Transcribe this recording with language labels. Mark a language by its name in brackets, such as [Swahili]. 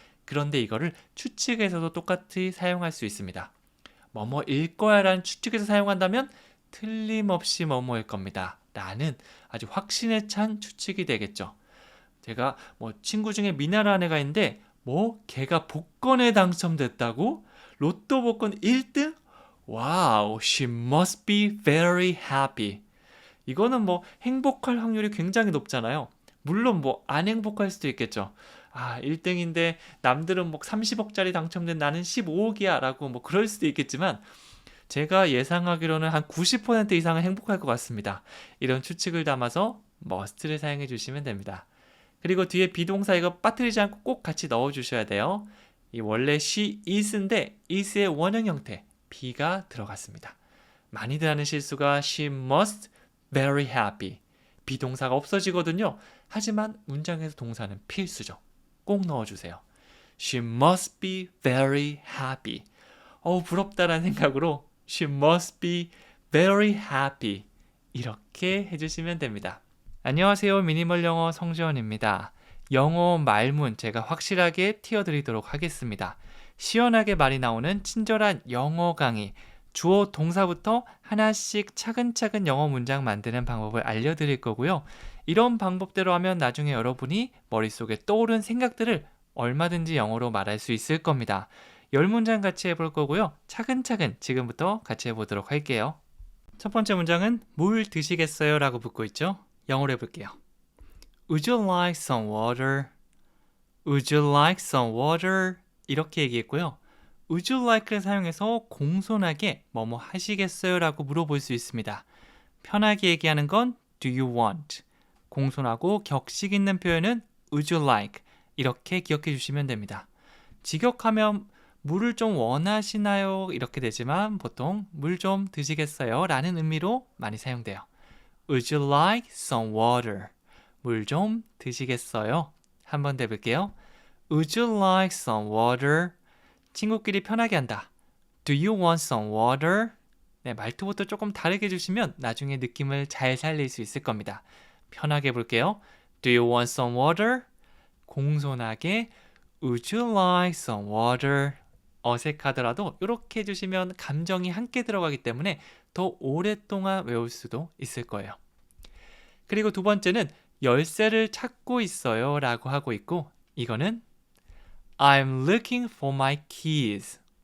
[Korean] 그런데 이거를 추측에서도 똑같이 사용할 수 있습니다. 뭐뭐일 거야 라는 추측에서 사용한다면 틀림없이 뭐뭐일 겁니다 라는 아주 확신에 찬 추측이 되겠죠. 제가 친구 중에 미나라는 애가 있는데 걔가 복권에 당첨됐다고? 로또 복권 1등? [English] 와우, she must be very happy. [Korean] 이거는 행복할 확률이 굉장히 높잖아요. 물론 안 행복할 수도 있겠죠. 1등인데 남들은 30억짜리 당첨된 나는 15억이야 라고 그럴 수도 있겠지만 제가 예상하기로는 한 90% 이상은 행복할 것 같습니다. 이런 추측을 담아서 must를 사용해 주시면 됩니다. 그리고 뒤에 비동사 이거 빠뜨리지 않고 꼭 같이 넣어 주셔야 돼요. 이 원래 she is인데 is의 원형 형태 be가 들어갔습니다. 많이들 하는 실수가 [English] she must very happy. [Korean] 비동사가 없어지거든요. 하지만 문장에서 동사는 필수죠. 꼭 넣어주세요. [English] She must be very happy. [Korean] 부럽다라는 생각으로 [English] She must be very happy. [Korean] 이렇게 해주시면 됩니다. 안녕하세요. 미니멀 영어 성지원입니다. 영어 말문 제가 확실하게 띄워드리도록 하겠습니다. 시원하게 말이 나오는 친절한 영어 강의. 주어 동사부터 하나씩 차근차근 영어 문장 만드는 방법을 알려드릴 거고요. 이런 방법대로 하면 나중에 여러분이 머릿속에 떠오른 생각들을 얼마든지 영어로 말할 수 있을 겁니다. 10문장 같이 해볼 거고요. 차근차근 지금부터 같이 해보도록 할게요. 첫 번째 문장은 물 드시겠어요? 라고 붙고 있죠. 영어로 해볼게요. [English] Would you like some water? Would you like some water? [Korean] 이렇게 얘기했고요. [English] Would you like [Korean] 를 사용해서 공손하게 뭐뭐 하시겠어요? 라고 물어볼 수 있습니다. 편하게 얘기하는 건 [English] Do you want? [Korean] 공손하고 격식 있는 표현은 [English] Would you like? [Korean] 이렇게 기억해 주시면 됩니다. 직역하면 물을 좀 원하시나요? 이렇게 되지만 보통 물 좀 드시겠어요? 라는 의미로 많이 사용돼요. [English] Would you like some water? [Korean] 물 좀 드시겠어요? 한번 더 해볼게요. [English] Would you like some water? [Korean] 친구끼리 편하게 한다. [English] Do you want some water? [Korean] 네, 말투부터 조금 다르게 해주시면 나중에 느낌을 잘 살릴 수 있을 겁니다. 편하게 해볼게요. [English] Do you want some water? [Korean] 공손하게 [English] Would you like some water? [Korean] 어색하더라도 이렇게 해주시면 감정이 함께 들어가기 때문에 더 오랫동안 외울 수도 있을 거예요. 그리고 두 번째는 열쇠를 찾고 있어요 라고 하고 있고 이거는 [English] I'm looking for my keys.